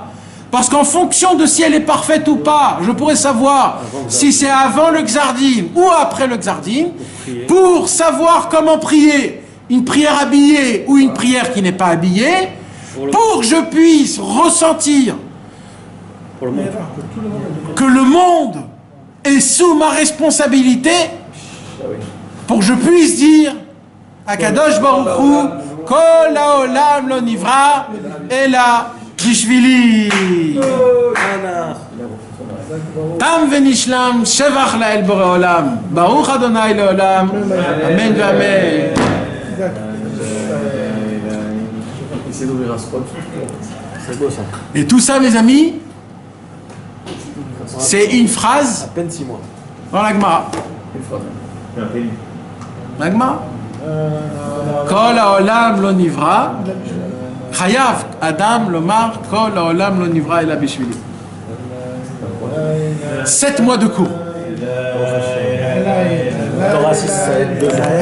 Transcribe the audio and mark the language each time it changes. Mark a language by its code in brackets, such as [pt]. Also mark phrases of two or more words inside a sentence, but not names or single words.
[fr] Parce qu'en fonction de si elle est parfaite ou pas, je pourrais savoir si c'est avant le Xardin ou après le Xardin, pour savoir comment prier, une prière habillée ou une prière qui n'est pas habillée, pour que je puisse ressentir que le monde est sous ma responsabilité, pour que je puisse dire [he] הקדוש ברוך הוא, כל העולם לא נברא אלא בשבילי. תם ונשלם, שבח לאל בורא עולם. ברוך אדוני לעולם. אמן ואמן. [fr] Et tout ça, mes amis, c'est une phrase À peine 6 mois. dans la Gemara. La Gemara. [he] כל העולם לא נברא. חייב אדם לומר כל העולם לא נברא אלא בשבילי. [fr] 7 mois de cours. Torah 6, 2 ans.